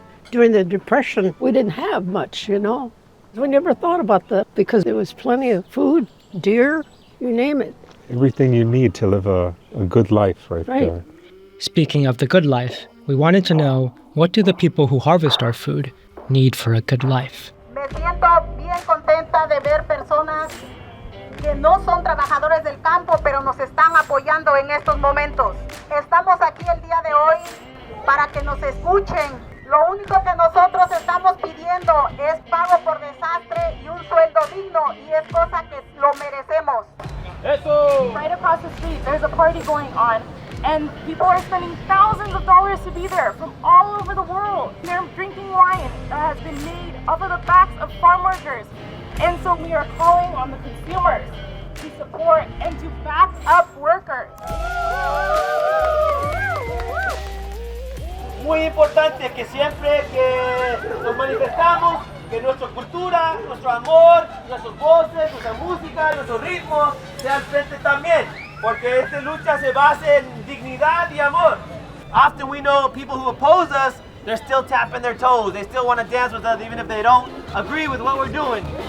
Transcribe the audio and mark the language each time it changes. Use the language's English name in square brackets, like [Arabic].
[English] During the Depression, we didn't have much, you know. We never thought about that because there was plenty of food, deer, you name it. Everything you need to live a good life right there. Speaking of the good life, we wanted to know, what do the people who harvest our food need for a good life? [Spanish] Me siento bien contenta de ver personas que no son trabajadores del campo, pero nos están apoyando en estos momentos. Estamos aquí el día de hoy para que nos escuchen. Lo único que nosotros estamos pidiendo es pago por desastre y un sueldo digno, y es cosa que lo merecemos. Eso. [English] Right across the street, there's a party going on, and people are spending thousands of dollars to be there from all over the world. They're drinking wine that has been made off of the backs of farm workers. And so we are calling on the consumers to support and to back up workers. [Spanish] Muy importante que siempre que nos manifestamos, que nuestra cultura, nuestro amor, nuestras voces, nuestra música, nuestros ritmos sean presentes también, porque esta lucha se basa en dignidad y amor. [English] Often we know people who oppose us, they're still tapping their toes. They still want to dance with us even if they don't agree with what we're doing.